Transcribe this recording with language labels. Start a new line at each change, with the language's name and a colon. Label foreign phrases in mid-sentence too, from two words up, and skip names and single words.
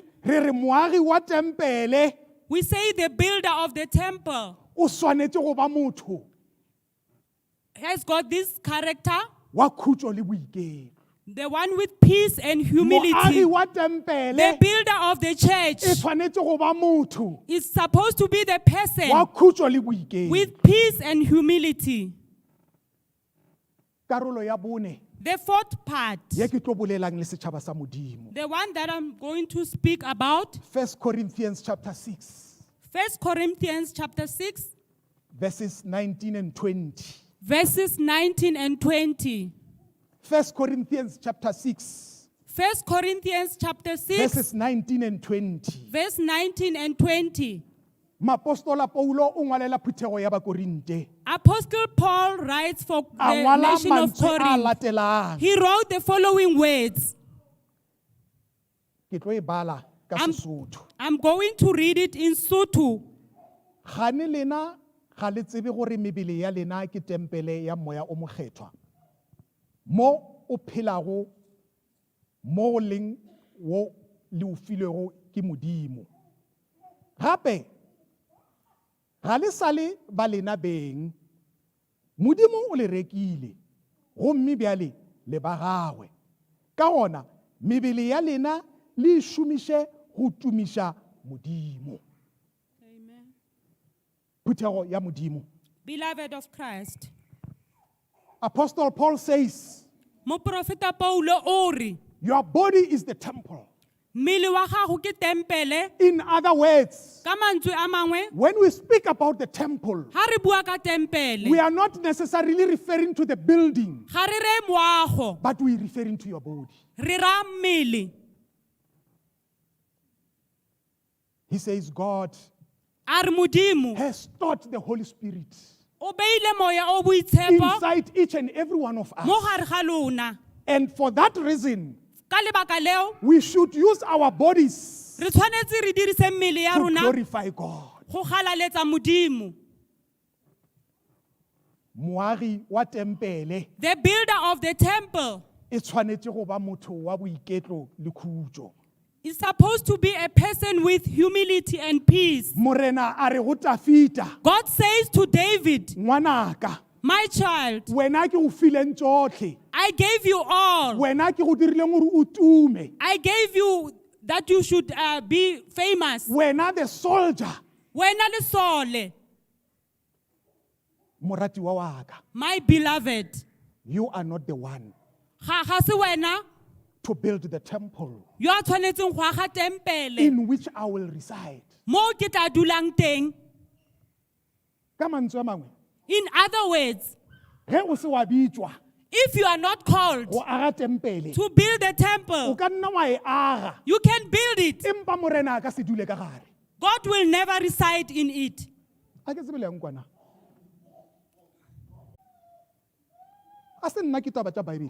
Northern Sotho: re re moagi wa tempele
English: we say the builder of the temple
Northern Sotho: o swanetše go ba motho
English: has got this character,
Northern Sotho: wa khutšo le boiketlo.
English: the one with peace and humility.
Northern Sotho: Moagi wa
English: The
Northern Sotho: tempele
English: builder of the
Northern Sotho: e
English: church
Northern Sotho: tshwanetše go ba motho
English: is supposed to be the person
Northern Sotho: wa khutšo le boiketlo.
English: with peace and humility.
Northern Sotho: Karolo ya bone
English: The fourth part,
Northern Sotho: ye ke tlo bolelang le setjhaba sa Modimo.
English: the one that I'm going to speak about, 1 Corinthians chapter 6, 1 Corinthians chapter 6, verses 19 and 20. verses 19 and 20. 1 Corinthians chapter 6, 1 Corinthians chapter 6, verses 19 and 20. verse 19 and 20.
Northern Sotho: Mapostola Paulo o ngwalela phuthego ya Bakorinte.
English: Apostle Paul writes for
Northern Sotho: A
English: the
Northern Sotho: ngwala
English: nation of
Northern Sotho: mantswe a
English: Corinth.
Northern Sotho: latelang.
English: He wrote the following words.
Northern Sotho: Ke tlo e bala ka Sesotho.
English: I'm going to read it in Sotho.
Northern Sotho: Gane lena ga le tsebe gore mebele ya lena ke tempele ya moya o mokgethwa. Mo o phelago mo o leng wo le o filego ke Modimo. Gape ga le sale ba lena beng, Modimo o le rekile, gomme bjale le ba gagwe. Ka gona mebele ya lena le e šomiše go tumiša Modimo. Amen. Phuthego ya Modimo.
English: Beloved of Christ. Apostle Paul says,
Northern Sotho: Moprofeta Paulo o re,
English: your body is the temple.
Northern Sotho: mmele wa gago ke tempele.
English: In other words,
Northern Sotho: Ka mantswe a mangwe,
English: when we speak about the temple,
Northern Sotho: ha re bua ka tempele,
English: we are not necessarily referring to the building,
Northern Sotho: ga re re moago,
English: but we are referring to your body.
Northern Sotho: re ra mmele.
English: He says God
Northern Sotho: A re Modimo
English: has taught the Holy Spirit
Northern Sotho: o beile moya o boitshepo
English: inside each and every one of
Northern Sotho: mo
English: us.
Northern Sotho: gare ga lona.
English: And for that reason,
Northern Sotho: Ka lebaka leo,
English: we should use our bodies
Northern Sotho: re tshwanetse re dirise mmele ya
English: to
Northern Sotho: rona
English: glorify God.
Northern Sotho: go galaletsa Modimo. Moagi wa tempele
English: The builder of the temple
Northern Sotho: e tshwanetse go ba motho wa boiketlo le khutso.
English: is supposed to be a person with humility and peace.
Northern Sotho: Morena a re go Tafita,
English: God says to David,
Northern Sotho: ngwanaka,
English: my child,
Northern Sotho: wena ke go fileng tsotlhe,
English: I gave you all.
Northern Sotho: wena ke go dirileng gore o tume,
English: I gave you that you should be famous. wena the soldier,
Northern Sotho: Wena le sole, moratiwa wa ka.
English: my beloved. You are not the one
Northern Sotho: Ga se wena
English: to build the temple
Northern Sotho: yo a tshwanetseng go aga tempele
English: in which I will reside.
Northern Sotho: mo ke tla dulang teng. Ka mantswe a mangwe,
English: In other words,
Northern Sotho: ge o se wa bitswa
English: if you are not called
Northern Sotho: go aga tempele,
English: to build a
Northern Sotho: o
English: temple,
Northern Sotho: ka nna wa e aga,
English: you can build it.
Northern Sotho: empa morena a ka se dule ka gare.
English: God will never reside in it.
Northern Sotho: A ke tsebe yang kwana. A se nna ke taba tša Bible.